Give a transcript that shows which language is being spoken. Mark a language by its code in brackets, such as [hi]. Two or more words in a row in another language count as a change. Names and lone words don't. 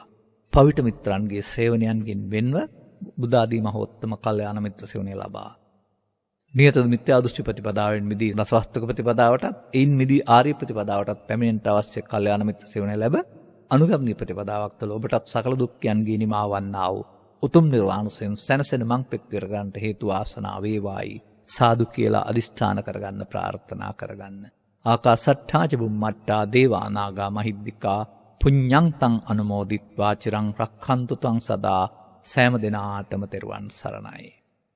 [si] පවිට මිත්‍රන්ගේ සේවනයන්ගෙන් වෙන්ව බුද්ධ ආදී මහෝත්තම කල්යාණ මිත්‍ර සේවනය ලබා නියත මිත්‍යා දෘෂ්ටි ප්‍රතිපදාවෙන් මිදී රසවස්තුක ප්‍රතිපදාවටත් එයින් මිදී ආර්ය ප්‍රතිපදාවටත් පැමිණෙන්නට අවශ්‍ය කල්යාණ මිත්‍ර සේවනය ලැබ අනුගමනීය ප්‍රතිපදාවක් තුළ ඔබටත් සකල දුක්ඛයන්ගේ නිමා වන්නා වූ උතුම් නිර්වාණයෙන් සැනසෙන මං පෙක්තිර ගන්නට හේතු ආසනාව වේවායි සාදු කියලා අදිෂ්ඨාන කරගන්න ප්‍රාර්ථනා කරගන්න. [pi] ආකාසට්ඨා ච බුම්මට්ටා දේවා නාග මහිද්దికා පුඤ්ඤං තං අනුමෝදිත්වා චිරං රක්ඛන්තු තං සදා. [si] සෑම දිනාටම තෙරුවන් සරණයි.